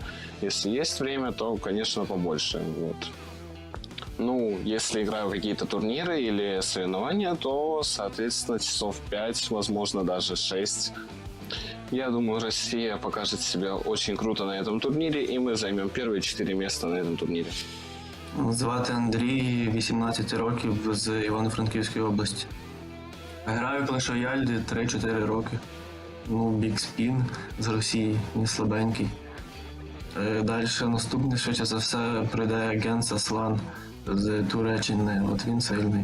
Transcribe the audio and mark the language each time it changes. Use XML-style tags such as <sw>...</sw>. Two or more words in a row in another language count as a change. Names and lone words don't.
<ru>Если есть время, то, конечно, побольше. Вот. Если играю в какие-то турниры или соревнования, то, соответственно, часов 5, возможно, даже 6. Я думаю, Россия покажет себя очень круто на этом турнире, и мы займем первые 4 места на этом турнире.</ru> <uk>Звати Андрій, 18 років, з Івано-Франківської області. Граю в Clash Royale 3-4 роки. Big Spin з Росії, не слабенький. Далі наступний, швидше за все, прийде Gens Aslan з Туреччини. От він сильний.</uk>